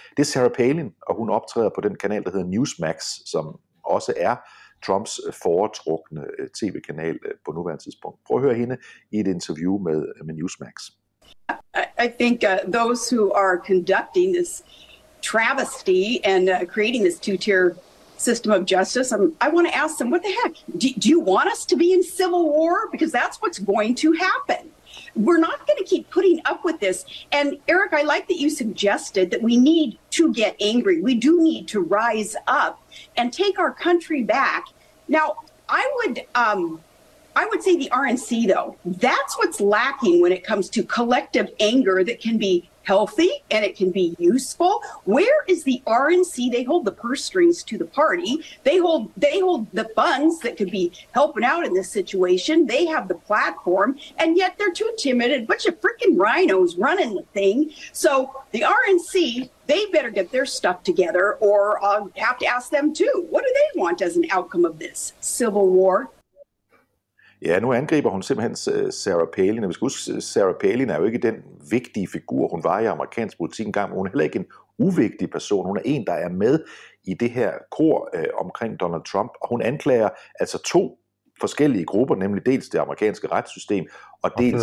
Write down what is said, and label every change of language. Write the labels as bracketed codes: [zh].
[da] Det er Sarah Palin, og hun optræder på den kanal, der hedder Newsmax, som også er Trumps foretrukne tv-kanal på nuværende tidspunkt. Prøv at høre hende i et interview med Newsmax. [en] I think those who are conducting this travesty and creating this two-tier system of justice, I want to ask them, what the heck? Do you want us to be in civil war? Because that's what's going to happen. We're not going to keep putting up with this. And Eric, I like that you suggested that we need to get angry. We do need to rise up and take our country back. Now, I would say the RNC, though, that's what's lacking when it comes to collective anger that can be healthy and it can be useful. Where is the RNC? They hold the purse strings to the party. They hold the funds that could be helping out in this situation. They have the platform, and yet they're too timid. A bunch of freaking rhinos running the thing. So the RNC, they better get their stuff together, or I'll have to ask them too. What do they want as an outcome of this civil war? [da] Ja, nu angriber hun simpelthen Sarah Palin. Vi skal huske, Sarah Palin er jo ikke den vigtige figur, hun var i amerikansk politik engang. Hun er heller ikke en uvigtig person. Hun er en, der er med i det her kor omkring Donald Trump. Og hun anklager altså to forskellige grupper, nemlig dels det amerikanske retssystem, og dels